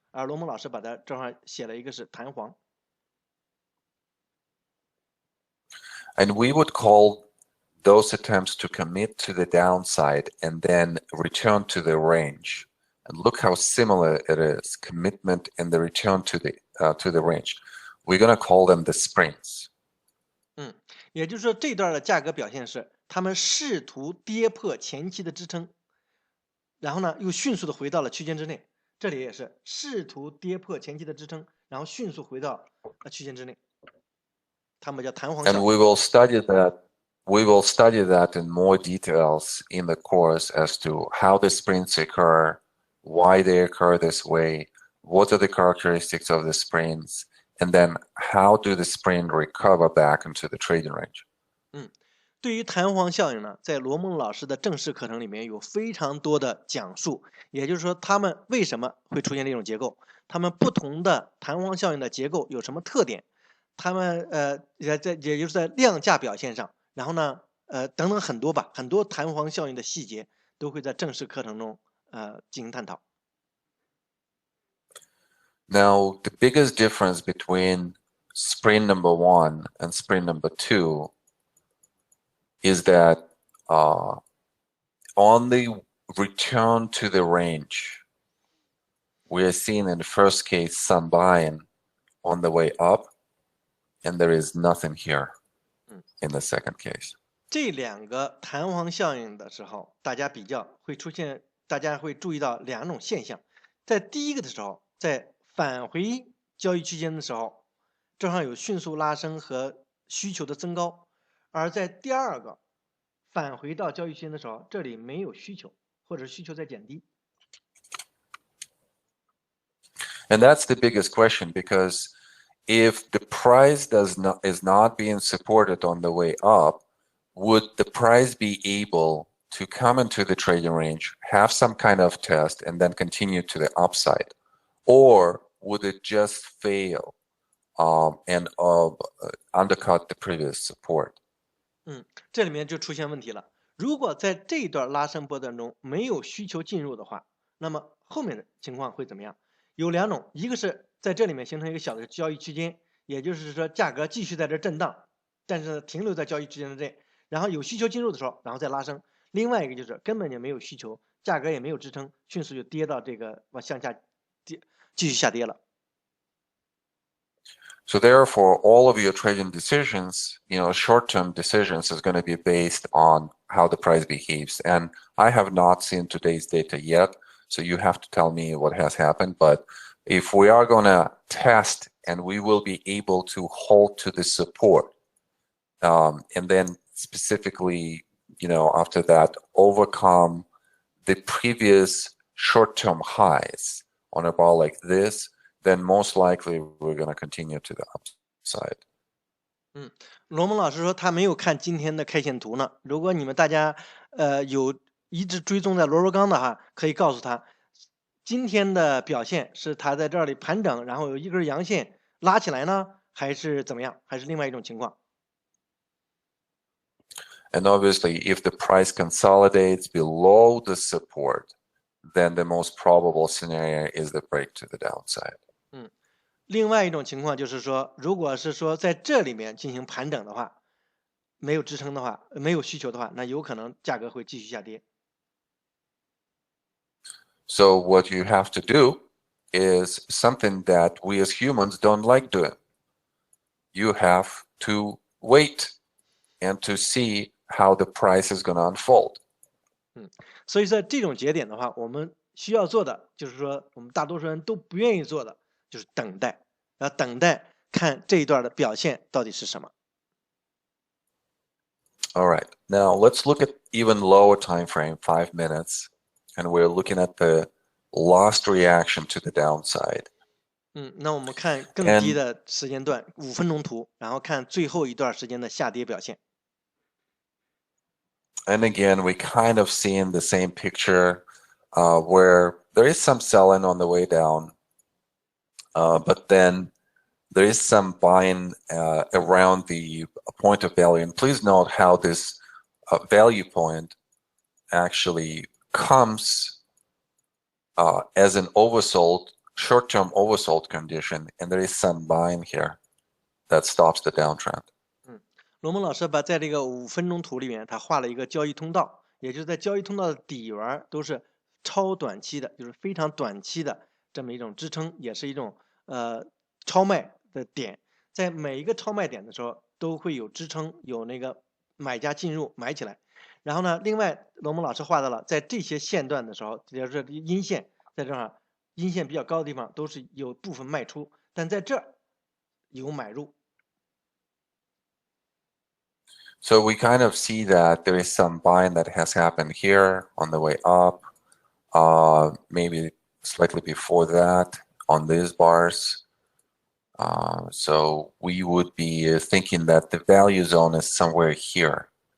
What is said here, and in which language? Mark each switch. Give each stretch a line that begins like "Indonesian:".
Chinese: 而罗蒙老师把它正好写了一个是弹簧。
English: And we would call those attempts to commit to the downside and then return to the range. And look how similar it is, commitment and the return to the range. We're going to call them the sprints.
Chinese: 也就是说这段的价格表现是他们试图跌破前期的支撑，然后呢又迅速的回到了区间之内。这里也是试图跌破前期的支撑，然后迅速回到区间之内，他们叫弹簧效
English: And
Chinese: 应。
English: we will study that. We will study that in more details in the course as to how the sprints occur, why they occur this way, what are the characteristics of the sprints, and then how do the sprint recover back into the trading range.
Chinese: 对于弹簧效应呢，在罗梦老师的正式课程里面有非常多的讲述，也就是说，他们为什么会出现这种结构，他们不同的弹簧效应的结构有什么特点，他们也就是在量价表现上，然后呢等等很多吧，很多弹簧效应的细节都会在正式课程中进行探讨。
English: Now, the biggest difference between sprint number 1 and sprint number 2 is that on the return to the range, we are seeing in the first case some buying on the way up, and there is nothing here in the second case.
Chinese: 这两个弹簧效应的时候，大家比较会出现，大家会注意到两种现象。在第一个的时候，在返回交易区间的时候，正好有迅速拉升和需求的增高；而在第二个返回到交易区间的时候，这里没有需求，或者需求在减低。
English: And that's the biggest question, because if the price is not being supported on the way up, would the price be able to come into the trading range, have some kind of test, and then continue to the upside? Or would it just fail and undercut the previous support?
Chinese: 这里面就出现问题了。如果在这一段拉升波段中没有需求进入的话，那么后面的情况会怎么样？有两种，一个是在这里面形成一个小的交易区间，也就是说价格继续在这震荡，但是停留在交易区间之内，然后有需求进入的时候，然后再拉升。另外一个就是根本就没有需求，价格也没有支撑，迅速就跌到这个向下跌，继续下跌了。
English: So therefore, all of your trading decisions, short-term decisions is going to be based on how the price behaves. And I have not seen today's data yet, so you have to tell me what has happened. But if we are going to test and we will be able to hold to the support, and then specifically, after that, overcome the previous short-term highs on a bar like this, then most likely we're going to continue to the upside.
Chinese: 罗蒙老师说他没有看今天的 K 线图呢。如果你们大家有一直追踪在螺纹钢的话，可以告诉他，今天的表现是他在这里盘整，然后有一根阳线拉起来呢，还是怎么样？还是另外一种情况？
English: And obviously, if the price consolidates below the support, then the most probable scenario is the break to the downside.
Chinese: 另外一种情况就是说，如果是说在这里面进行盘整的话，没有支撑的话，没有需求的话，那有可能价格会继续下跌。
English: So what you have to do is something that we as humans don't like doing. You have to wait and to see how the price is going to unfold.
Chinese: 所以在这种节点的话，我们需要做的就是说，我们大多数人都不愿意做的就是等待，等待看这一段的表现到底是什么。
English: All right, now let's look at even lower time frame, 5 minutes, and we're looking at the last reaction to the downside.
Chinese: 那我们看更低的时间段，5分钟图，然后看最后一段时间的下跌表现。
English: And again, we kind of seeing the same picture where there is some selling on the way down, but then there is some buying around the point of value. And please note how this value point actually comes as an oversold, short-term oversold condition, and there is some buying here that stops the downtrend.
Chinese: 罗蒙老师在这个5分钟图里面，他画了一个交易通道，也就是在交易通道的底缘都是超短期的，就是非常短期的这么一种支撑，也是一种超卖的点。在每一个超卖点的时候，都会有支撑，有那个买家进入买起来。然后呢，另外罗蒙老师画到了在这些线段的时候，也就是阴线在这儿阴线比较高的地方都是有部分卖出，但在这儿有买入。
English: So we kind of see that there is some buying that has happened here on the way up, maybe slightly before that on these bars. So we would be thinking that the value zone is somewhere here.